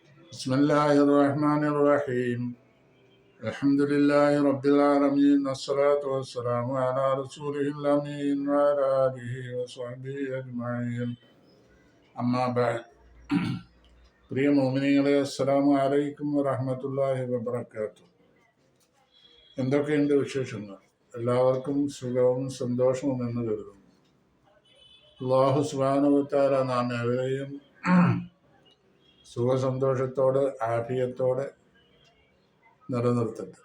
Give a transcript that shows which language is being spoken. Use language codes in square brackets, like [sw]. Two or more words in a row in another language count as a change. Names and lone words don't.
[ar] بسم الله الرحمن الرحيم الحمد لله رب العالمين والصلاة والسلام على رسوله الأمين وعلى آله وصحبه أجمعين أما بعد [ml] പ്രിയ മോമിനികളെ [ar] السلام عليكم ورحمة الله وبركاته. [ml] എന്തൊക്കെയുണ്ട് വിശേഷങ്ങൾ? എല്ലാവർക്കും സുഖവും സന്തോഷവും എന്ന് കരുതുന്നു. [ar] الله سبحانه وتعالى [ml] നാം ഏവരെയും സുഖസന്തോഷത്തോടെ ആഫിയത്തോടെ നിലനിർത്തട്ടെ.